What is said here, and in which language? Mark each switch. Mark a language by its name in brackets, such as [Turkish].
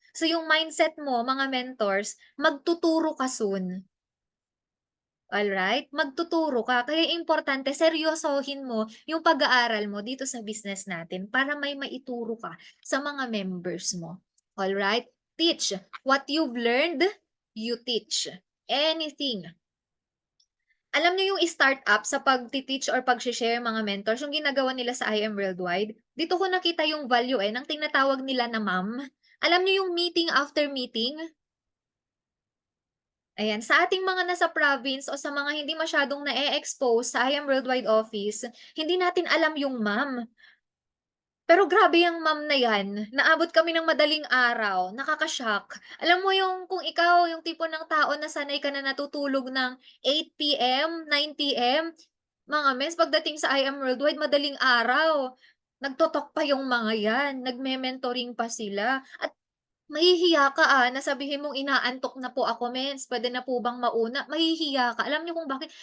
[Filipino] So yung mindset mo, mga mentors, magtuturo ka soon. Alright? Magtuturo ka. Kaya importante seryosohin mo yung pag-aaral mo dito sa business natin para may maituro ka sa mga members mo. [English] Alright? Teach. What you've learned, you teach. Anything. [Filipino] Alam niyo yung startup sa pagti-teach or pagse-share mga mentors, yung ginagawa nila sa IM Worldwide? Dito ko nakita yung value ng tinatawag nila na ma'am. Alam niyo yung meeting after meeting? Ayan, sa ating mga nasa province o sa mga hindi masyadong na-e-expose sa IM Worldwide office, hindi natin alam yung ma'am. Pero grabe yang ma'am na yan, naabot kami ng madaling araw, nakaka-shock. Alam mo yung kung ikaw yung tipo ng tao na sanay ka na natutulog ng 8 PM, 9 PM, mga mens pagdating sa IM Worldwide madaling araw, nagtotok pa yung mga yan, nagme-mentoring pa sila at mahihiya ka, na sabihin mong inaantok na po ako mens, puwede na po bang mauna? Mahihiya ka. Alam niyo kung bakit?